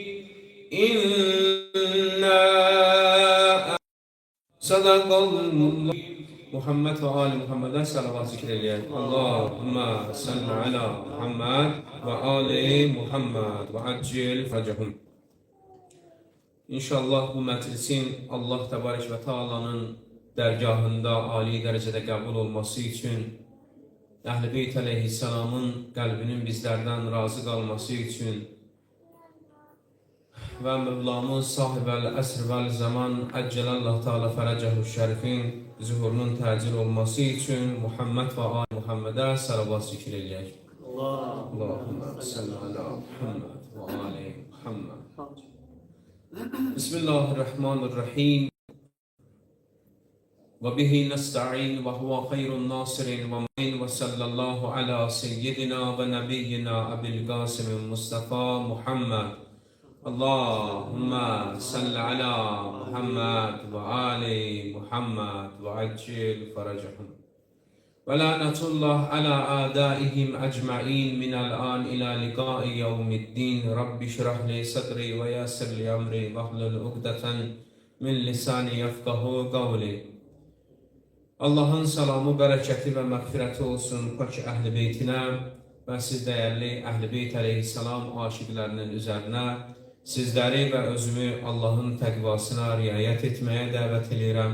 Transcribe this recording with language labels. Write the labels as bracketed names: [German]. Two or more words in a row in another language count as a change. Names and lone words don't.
[Arabic] إن صدق الله. محمد وآل محمد [Azerbaijani] salavat zikreleyek. [Arabic] اللهم صل على محمد وآل محمد وعجل فرجهم. [Azerbaijani] İnşallah bu məclisin [Arabic] الله تبارك وتعالى [Azerbaijani] dərgahında ali dərəcədə qəbul olması üçün, Əhl-i Beyt əleyhissalamın qəlbinin bizlərdən razı qalması üçün və Mövlamız [Arabic] صاحب العصر والزمان عجل الله تعالى فرجه الشريف [Azerbaijani] zuhurunun təcil olması üçün [Arabic] محمد وآل محمد [Azerbaijani] salavat zikr eləyək. [Arabic] اللهم صل على محمد وآل محمد. بسم الله الرحمن الرحيم وبه نستعين وهو خير ناصر ومعين وصلى الله على سيدنا ونبينا أبي القاسم المصطفى محمد. اللهم صل على محمد وآل محمد وعجل فرجهم. ولعنة الله على أعدائهم أجمعين من الآن إلى لقاء يوم الدين. رب اشرح لي صدري ويسر لي أمري واحلل عقدة من لساني يفقهوا قولي. [Azerbaijani] Allah'ın salamı, bərəkəti və məğfirəti olsun pak Əhl-i Beytinə və siz dəyərli Əhl-i Beyt əleyhissalam aşiqlərinin üzərinə, sizləri və özümü Allah'ın təqvasına riayət etməyə dəvət edirəm.